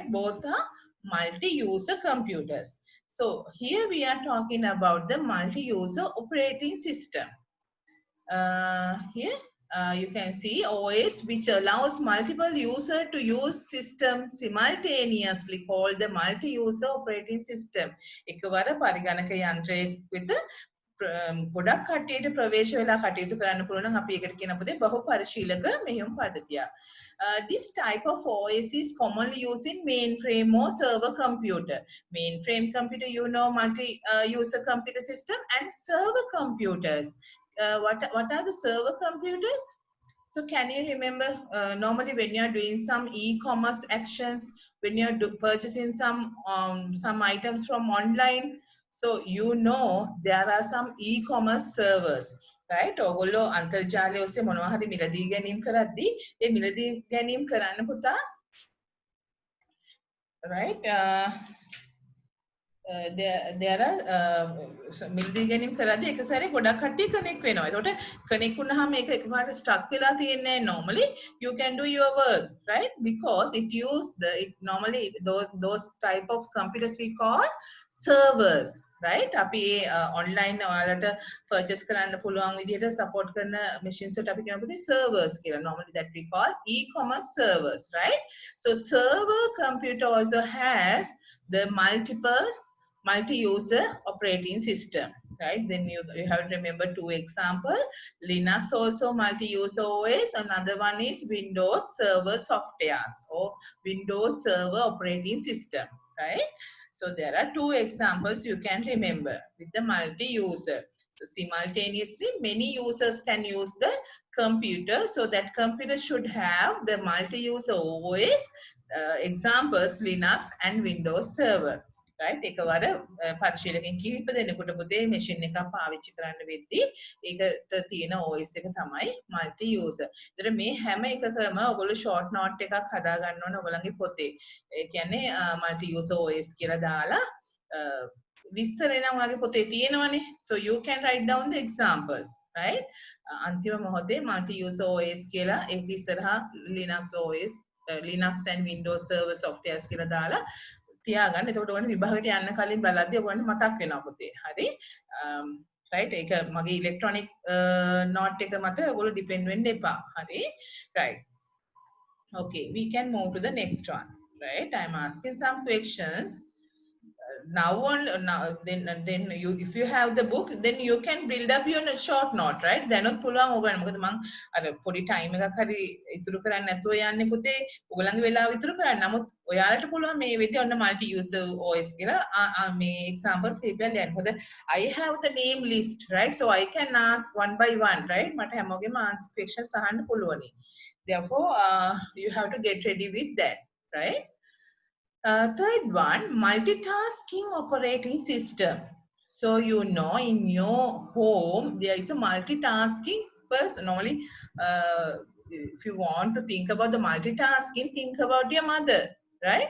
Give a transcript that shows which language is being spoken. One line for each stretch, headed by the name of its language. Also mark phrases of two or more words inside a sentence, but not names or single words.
English: Both are multi-user computers. So here we are talking about the multi-user operating system. Here you can see OS which allows multiple users to use system simultaneously called the multi-user operating system.
Sinhala: එකවර පරිගණක යන්ත්‍රයේ with ගොඩක් කට්ටියට ප්‍රවේශ වෙලා කටයුතු කරන්න පුළුවන් නම් අපි ඒකට කියන පුතේ බහු පරිශීලක මෙහෙයුම් පද්ධතිය.
English: This type of OS is commonly used in mainframe or server computer. Mainframe computer, you know, multi-user computer system and server computers. What are the server computers? So can you remember normally when you are doing some e-commerce actions, when you are purchasing some items from online, so you know there are some e-commerce servers, right?
Sinhala: ඔයගොල්ලෝ අන්තර්ජාලය ඔස්සේ මොනවා හරි මිලදී ගැනීම කරද්දී ඒ මිලදී ගැනීම කරන්න පුතා, right?
English: There are
Sinhala: මිලදී ගැනීම කරද්දී එක සැරේ ගොඩක් කට්ටිය කනෙක්ට් වෙනවා. ඒකට කනෙක්ට් වුණාම ඒක එකපාරට ස්ටක් වෙලා තියෙන්නේ.
English: Normally you can do your work, right? Because it normally those type of computers we call servers, right?
Sinhala: අපි online ඔයාලට purchase කරන්න පුළුවන් විදිහට support කරන machines වලට අපි කියනවා servers කියලා.
English: Normally that we call e-commerce servers, right? So server computer also has the multi-user operating system, right? Then you have to remember two examples. Linux also multi-user OS. Another one is Windows Server Softwares or Windows Server Operating System, right? So there are two examples you can remember with the multi-user. So simultaneously many users can use the computer. So that computer should have the multi-user OS, examples Linux and Windows Server.
Sinhala: right එකවර පරිශීලකයන් කිහිප දෙනෙකුට පුතේ machine එකක් පාවිච්චි කරන්න වෙද්දී ඒකට තියෙන OS එක තමයි
English: multi user.
Sinhala: ඒතර මේ හැම එකකම ඔයගොල්ලෝ
English: short note
Sinhala: එකක් හදා ගන්න ඕනේ ඔයගොල්ලන්ගේ පොතේ. ඒ කියන්නේ
English: multi user OS
Sinhala: කියලා දාලා විස්තරේ නම් ඔයාගේ පොතේ තියෙනවනේ.
English: So you can write down the examples, right?
Sinhala: අන්තිම මොහොතේ
English: multi user OS
Sinhala: කියලා ඒක ඉස්සරහා
English: Linux OS Linux and Windows Server softwares
Sinhala: කියලා දාලා තියාගන්න. එතකොට ඔයගොල්ලෝ විභාගයට යන්න කලින් බලද්දී ඔයගොල්ලන්ට මතක් වෙනවා පුතේ. හරි? right ඒක මගේ ඉලෙක්ට්‍රොනික note එක මත ඔයගොල්ලෝ depend වෙන්න එපා. හරි?
English: right. Okay, we can move to the next one. Right? I'm asking some questions. Now on then you if you have the book then you can build up your short note, right?
Sinhala: දැනුත් පුළුවන් ඕගන්න. මොකද මම අර පොඩි ටයිම් එකක් හරි ඉතුරු කරන්නේ නැතුව යන්නේ පුතේ. ඔයගලගේ වෙලාව ඉතුරු කරන්න. නමුත් ඔයාලට පුළුවන් මේ විදිහට ඔන්න
English: multi user OS
Sinhala: කියලා මේ examples කීපයක් ලියන්න. මොකද
English: I have the name list, right? So I can ask one by one, right?
Sinhala: මට හැමෝගෙම
English: answer questions
Sinhala: අහන්න පුළුවනි.
English: Therefore you have to get ready with that, right? Third one, multitasking operating system. So you know in your home there is a multitasking person. Normally, if you want to think about the multitasking, think about your mother, right?